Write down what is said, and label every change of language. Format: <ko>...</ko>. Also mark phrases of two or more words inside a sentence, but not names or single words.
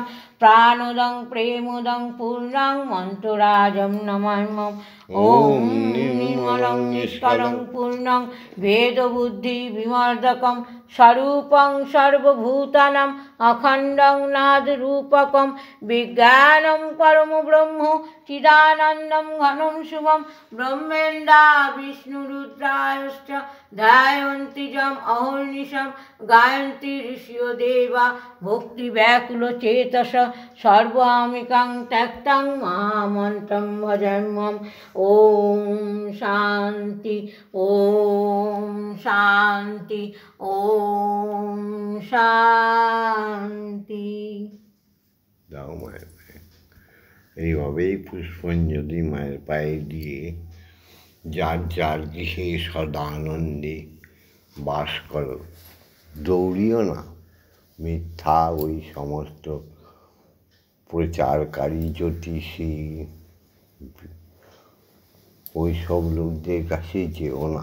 <sa>প্রাণোদং প্রেমোদং পূর্ণং মন্ত্ররাজম নমাম্যহম। ওম নির্মলং নিষ্কলং পূর্ণং ভেদবুদ্ধি বিমর্দকম। স্বরূপং সর্বভূতানাং অখণ্ডং নাদরূপকম। বিজ্ঞানং পরম ব্রহ্ম চিদানন্দং ঘনং শুভম। ব্রহ্মেন্দা বিষ্ণুরুদ্রায়শ্চ ধ্যায়ন্তি যম অহর্নিশম। গায়ন্তি ঋষিयो দেবা ভক্তি ব্যাকুল চেতস। সর্বামিকাং ত্যক্তং মহামন্ত্রং ভজাম্যহম। ওম শান্তি, ওম শান্তি, ওম শান্তি।</sa> <bn>দাও মায়ের পায়ে। এইভাবেই পুষ্পাঞ্জলি মায়ের পায়ে দিয়ে যার যার গৃহে সদানন্দে বাস করো। দৌড়িও না, মিথ্যা ওই সমস্ত প্রচারকারী জ্যোতিষী ওই সব লোকদের কাছে যেও না।</bn>